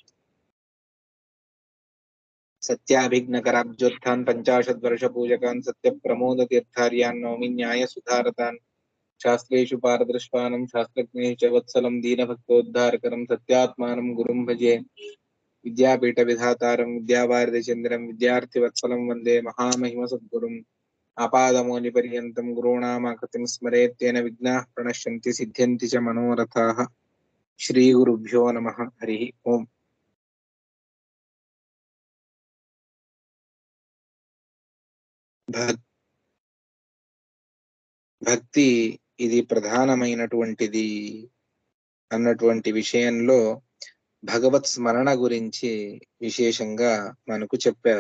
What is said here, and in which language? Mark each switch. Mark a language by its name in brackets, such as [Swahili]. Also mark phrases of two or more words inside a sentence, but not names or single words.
[Sanskrit] सत्याभिघ्नकराब्जोत्थान् पञ्चाशद्वर्षपूजकान् सत्यप्रमोदतीर्थार्यान् नौमि न्यायसुधारतान् शास्त्रेषु पारदृष्टानं शास्त्रज्ञैः च वत्सलं दीनभक्तोद्धारकरं सत्यात्मानं गुरुं भजे विद्यापीठविधातारं विद्यावारिधिचन्द्रं विद्यार्थिवत्सलं वन्दे महामहिमसद्गुरुम् आपादमौलिपर्यन्तं गुरूणामाकृतिं स्मरेत् तेन विघ्नाः प्रणश्यन्ति सिद्ध्यन्ति च मनोरथाः। श्रीगुरुभ्यो नमः। हरिः ओम्। [Telugu] భక్తి ఇది ప్రధానమైనటువంటిది అన్నటువంటి విషయంలో భగవత్ స్మరణ గురించి విశేషంగా మనకు చెప్పారు.